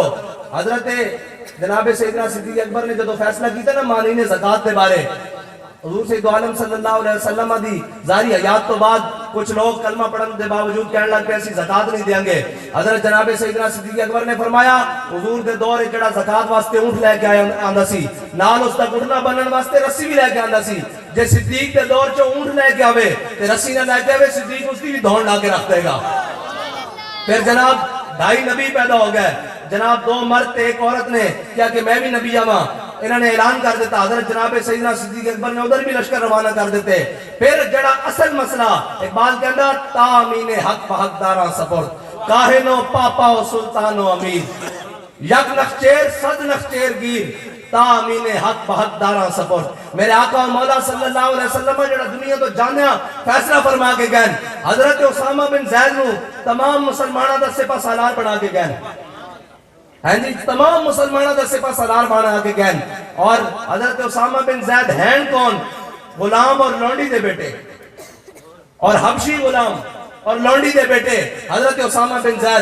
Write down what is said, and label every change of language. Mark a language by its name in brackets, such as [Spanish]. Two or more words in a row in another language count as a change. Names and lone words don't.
[Punjabi] حضرت جناب سیدنا صدیق اکبر نے جدو فیصلہ کیتا نا مانین زکات دے بارے, حضور سید عالم صلی اللہ علیہ وسلم دی ظاہری حیات تو بعد کچھ لوگ کلمہ پڑھنے دے باوجود کہنے لگ پے ایسی زکات نہیں دیں گے. حضرت جناب سیدنا صدیق اکبر نے فرمایا حضور دے دور جڑا زکات واسطے اونٹ لے کے آندا سی, نال اس دا گھٹنا بنن واسطے رسی بھی لے کے آندا سی. جے صدیق دے دور چ اونٹ لے کے آوے تے رسی نہ لے کے آوے, صدیق اس دی بھی دھون لا کے رکھ دے گا. [Urdu] پھر جناب 2.5 نبی پیدا ہو گئے. [Punjabi] جناب 2 مرد تے ایک عورت نے کیا کہ میں بھی نبی آواں, انہوں نے اعلان کر دیتا. حضرت جناب سیدنا صدیق اکبر نے ادھر بھی لشکر روانہ کر دیتے. پھر جڑا اصل مسئلہ اقبال کہندا [Persian] تامین حق حقداراں سپرد, کاہنو پاپا و سلطان و امیر, یک نخچیر صد نخچیر گیر, تامین حق حقداراں سپرد. [Punjabi] میرے آقا و مولا صلی اللہ علیہ وسلم جڑا دنیا تو جانیا فیصلہ فرما کے گئے. حضرت اسامہ بن زید نو تمام مسلمانوں دا سپہ سالار بنا کے گئے. ہاں جی, تمام مسلمانوں دا سپہ سالار بنا کے گئے. اور حضرت اسامہ بن زید ہیں کون؟ غلام اور لونڈی دے بیٹے, اور حبشی غلام اور لونڈی دے بیٹے حضرت اسامہ بن زید.